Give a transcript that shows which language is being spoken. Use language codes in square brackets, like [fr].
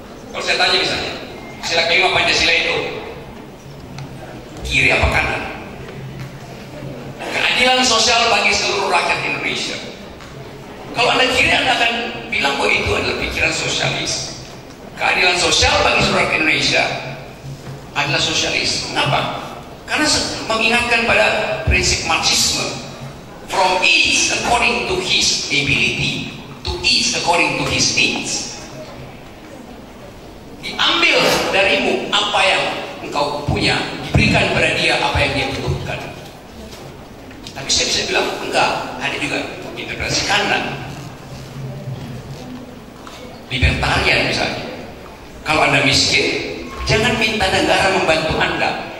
[id] Kalau saya tanya misalnya, sila kelima Pancasila itu kiri apa kanan? Keadilan sosial bagi seluruh rakyat Indonesia. Kalau Anda kiri, Anda akan bilang bahwa itu adalah pikiran sosialis. Keadilan sosial bagi seluruh rakyat Indonesia adalah sosialis. Kenapa? Karena mengingatkan pada prinsip Marxisme, [en] from each according to his ability, to each according to his needs. [id] Diambil darimu apa yang engkau punya, diberikan pada dia apa yang dia butuhkan. Tapi saya bisa bilang enggak, ada juga interpretasi kanan. Libertarian misalnya, kalau Anda miskin, jangan minta negara membantu Anda.